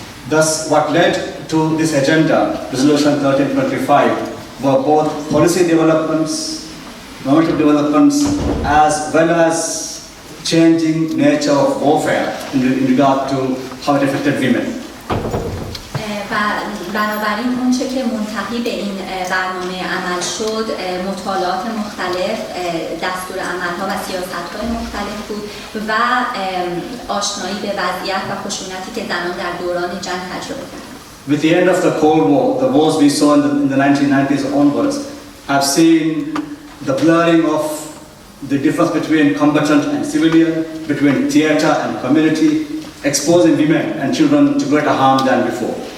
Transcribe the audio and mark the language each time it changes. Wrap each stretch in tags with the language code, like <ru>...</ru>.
<en>Thus, what led to this agenda, Resolution 1325, were both policy developments, normative developments, as well as changing nature of warfare in regard to how it affected women.</en> <fa>و و بنابراین اونچه که منتهی به این برنامه عمل شد مطالعات مختلف، دستور عملها و سیاست‌های مختلف بود و آشنایی به وضعیت و خشونتی که زنان در دوران جنگ تجربه کردند.</fa> <en>With the end of the Cold War, the wars we saw in the 1990s onwards have seen the blurring of the difference between combatant and civilian, between theater and community, exposing women and children to greater harm than before.</en>